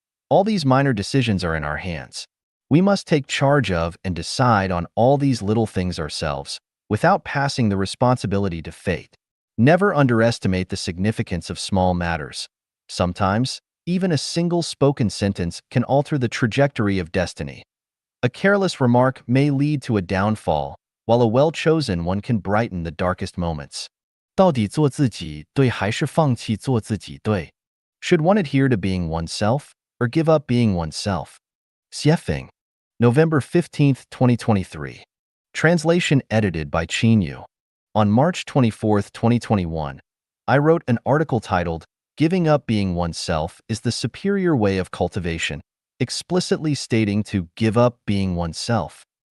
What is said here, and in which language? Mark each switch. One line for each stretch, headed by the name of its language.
English: All these minor decisions are in our hands. We must take charge of and decide on all these little things ourselves, without passing the responsibility to fate. Never underestimate the significance of small matters. Sometimes, even a single spoken sentence can alter the trajectory of destiny. A careless remark may lead to a downfall, while a well-chosen one can brighten the darkest moments.
Chinese: 到底做自己对还是放弃做自己对？
English: Should one adhere to being oneself, or give up being oneself? Xiefeng, November 15, 2023. Translation edited by Chinyu. On March 24, 2021, I wrote an article titled, "Giving Up Being Oneself is the Superior Way of Cultivation," explicitly stating to give up being oneself.